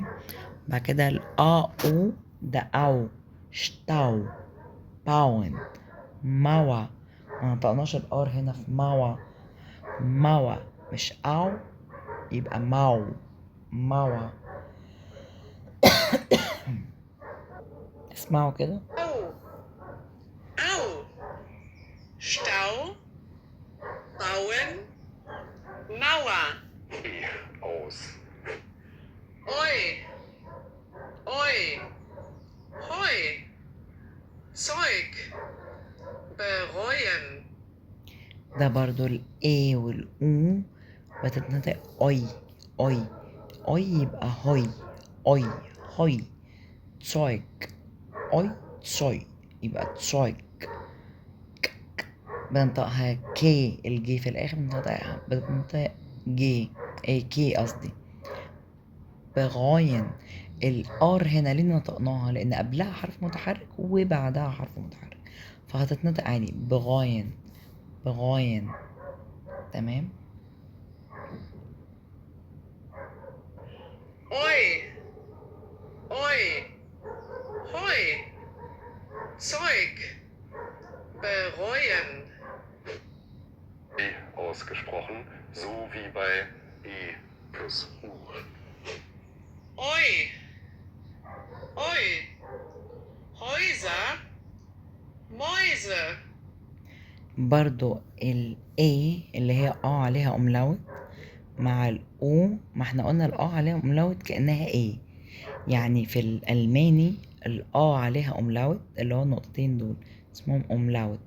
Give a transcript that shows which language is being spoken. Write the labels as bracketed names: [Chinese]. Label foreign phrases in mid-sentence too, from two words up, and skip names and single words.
[Arabic] بعد كده ال A U ده أو، [German] Stau, bauen, Mauer. [Arabic] ما نطقناش الآر هنا في موا، موا مش أو، يبقى ماو، موا. اسمعوا كده. [German] Au. Au. Stau. Bauen. Mauer. Aus. Oi. Oi. Hoi. Zeug. Bereuen. [Arabic] ده برضو ال A وال U بتتنطق أي، أي، أي يبقى هوي، أي، هوي. تسويك، أي تسوي يبقى تسويك. بنطقها كي، الجي في الآخر بنطقها جي، أي كي قصدي. بغاين، الآر هنا ليه نطقناها؟ لأن قبلها حرف متحرك وبعدها حرف متحرك، فهتتنطق عادي [German] bereuen, bereuen, [Arabic] تمام. [German] Oi. Oi. Hoi. Zeug. Bereuen. E ausgesprochen, so wie bei E plus U. Oi. Oi. Häuser. Mäuse. [Arabic] برضو ال A اللي هي عليها أملاوت مع ال O، ما احنا قلنا ال عليها أملاوت كأنها A، يعني في الألماني ال عليها أملاوت اللي هو النقطتين دول اسمهم أملاوت.